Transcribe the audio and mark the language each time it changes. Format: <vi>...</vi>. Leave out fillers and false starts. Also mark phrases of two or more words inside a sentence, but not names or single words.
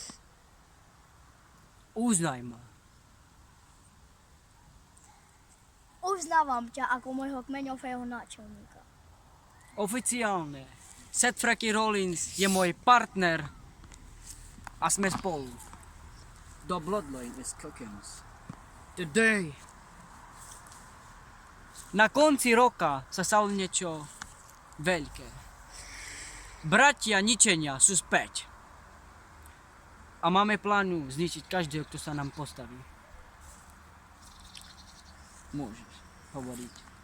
<sk>Uznaj ma. Uznávam ťa ako môjho kmeňového náčelníka. Oficiálne. Seth Freaky Rollins je môj partner a sme spolu.</sk> <en>The Bloodline is cooking. Today.</en> <sk>Na konci roka sa stalo niečo veľké. bratia ničenia sú späť. A máme plánu zničiť každého, kto sa nám postaví. Môžeš hovoriť.</sk>